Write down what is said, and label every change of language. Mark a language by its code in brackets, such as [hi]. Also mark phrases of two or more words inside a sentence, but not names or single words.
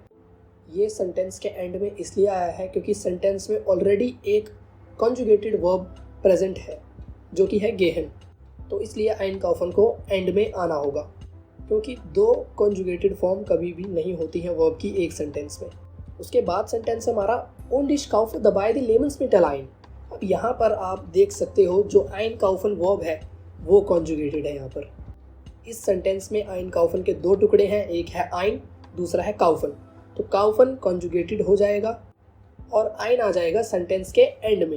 [hi] ये सेंटेंस के एंड में इसलिए आया है क्योंकि सेंटेंस में ऑलरेडी एक [en] conjugated verb present [hi] है जो कि है गेहन, तो इसलिए आइनकाउफन को एंड में आना होगा, क्योंकि दो [en] conjugated form [hi] कभी भी नहीं होती हैं वर्ब की एक सेंटेंस में। उसके बाद सेंटेंस हमारा [de] und ich kaufe dabei die Lebensmittel ein। [hi] अब यहाँ पर आप देख सकते हो जो आइनकाउफन वर्ब है वो कॉन्जुगेटेड है। यहाँ पर इस सेंटेंस में आइनकाउफन के दो टुकड़े हैं, एक है आइन, दूसरा है काउफन। तो काउफन कॉन्जुगेटेड हो जाएगा और आइन आ जाएगा सेंटेंस के एंड में।